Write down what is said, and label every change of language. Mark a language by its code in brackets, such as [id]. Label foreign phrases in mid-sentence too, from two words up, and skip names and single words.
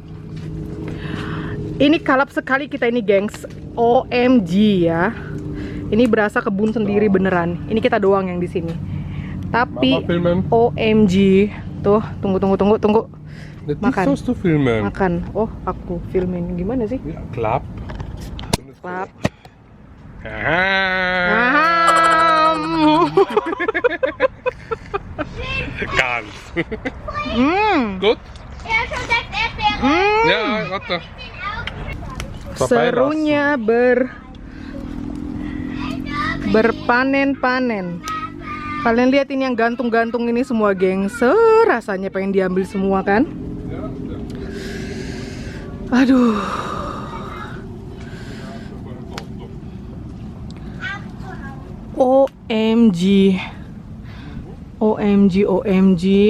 [id] Ini kalap sekali kita ini, gengs. OMG ya. Ini berasa kebun sendiri beneran. Ini kita doang yang di sini. Tapi OMG. Tuh, tunggu. Makan. Makan. Oh, aku filmin. Gimana sih? Ya, klap. Klap. [de] Ganz. Gut? Ja, warte. [id] Serunya berpanen-panen. Kalian lihat ini yang gantung-gantung ini semua, gengs. Rasanya pengen diambil semua kan? Aduh. OMG.